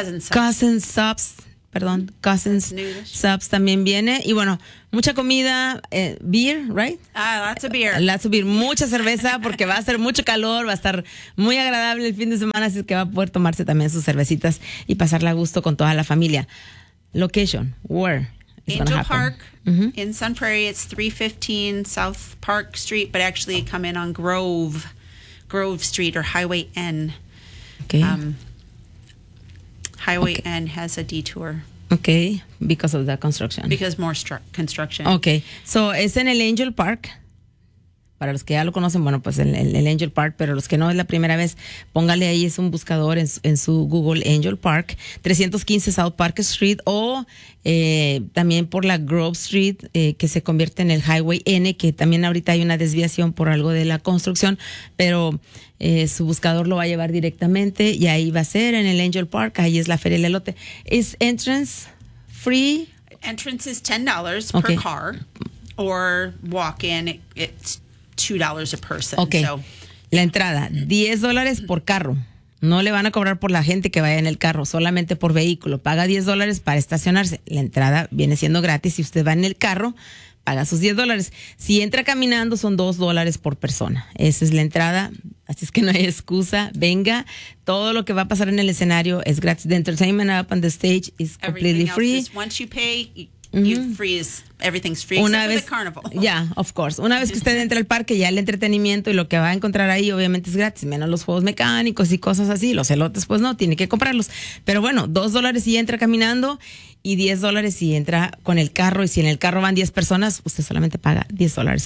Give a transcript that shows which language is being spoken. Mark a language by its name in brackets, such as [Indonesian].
[Spanish] Cousin subs. Perdón, Cousins Subs también viene. Y bueno, mucha comida, [English] beer, right? Lots of beer. Lots of beer, [Spanish] mucha cerveza, porque va a hacer mucho calor, va a estar muy agradable el fin de semana, así que va a poder tomarse también sus cervecitas y pasarla a gusto con toda la familia. [English] Location, where? Angel Park, in Sun Prairie, it's 315 South Park Street, but actually come in on Grove Street or Highway N. Okay. Highway N has a detour. Okay, because of the construction. Because more construction. [Spanish] Okay, so es en el Angel Park. Para los que ya lo conocen, bueno, pues el Angel Park, pero los que no es la primera vez, póngale ahí, es un buscador en su Google Angel Park, 315 South Park Street, o también por la Grove Street, que se convierte en el Highway N, que también ahorita hay una desviación por algo de la construcción, pero su buscador lo va a llevar directamente, y ahí va a ser en el Angel Park, ahí es la Feria del Elote. [English] ¿Es entrance free? Entrance is $10 okay. per car, or walk-in, it's $2 a person. Okay. So, [Spanish] la entrada, $10 por carro. No le van a cobrar por la gente que vaya en el carro, solamente por vehículo. Paga $10 para estacionarse. La entrada viene siendo gratis. Si usted va en el carro, paga sus $10. Si entra caminando, son $2 por persona. Esa es la entrada. Así es que no hay excusa. Venga. Todo lo que va a pasar en el escenario es gratis. [English] The entertainment up on the stage is completely free. Once you pay, you freeze. Everything's free. [Spanish] Una vez, [English] the carnival. Yeah, of course. [Spanish] Una vez que usted entra al parque, ya el entretenimiento y lo que va a encontrar ahí, obviamente es gratis, menos los juegos mecánicos y cosas así. Los elotes, pues no, tiene que comprarlos. Pero bueno, $2 si entra caminando y $10 si entra con el carro. Y si en el carro van 10 personas, usted solamente paga $10.